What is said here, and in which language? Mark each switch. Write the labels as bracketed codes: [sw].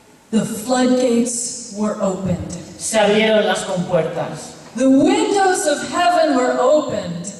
[en] the floodgates were opened. [es] se abrieron las compuertas. [en] The windows of heaven were opened.